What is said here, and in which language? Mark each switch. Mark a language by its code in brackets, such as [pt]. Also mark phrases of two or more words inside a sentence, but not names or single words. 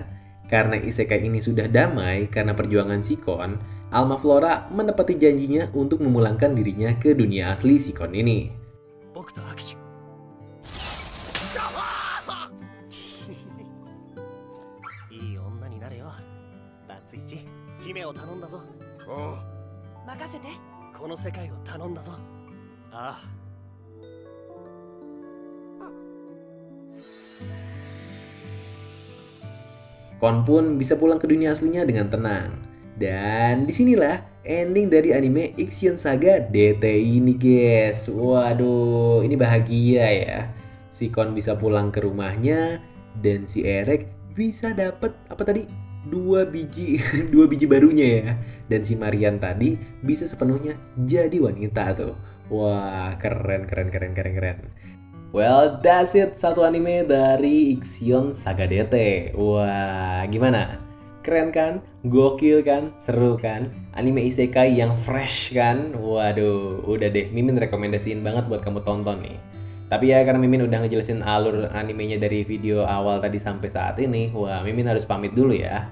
[id] Karena isekai ini sudah damai karena perjuangan Sikon, Alma Flora menepati janjinya untuk memulangkan dirinya ke dunia asli Sikon ini. [ja] 僕と握手。いい女になれよ。バツイチ、姫を頼んだぞ。あ任せて。この世界を頼んだぞ。ああ。 [id] Kon pun bisa pulang ke dunia aslinya dengan tenang. Dan disinilah ending dari anime Ixion Saga DT ini guys. Waduh, ini bahagia ya. Si Kon bisa pulang ke rumahnya dan si Erek bisa dapat apa tadi? Dua biji barunya ya. Dan si Marian tadi bisa sepenuhnya jadi wanita tuh. Wah, keren. [en] Well, that's it. [id] Satu anime dari Ixion Saga DT. Wah, gimana? Keren kan? Gokil kan? Seru kan? Anime isekai yang fresh kan? Waduh, udah deh. Mimin rekomendasiin banget buat kamu tonton nih. Tapi ya karena Mimin udah ngejelasin alur animenya dari video awal tadi sampai saat ini, wah Mimin harus pamit dulu ya.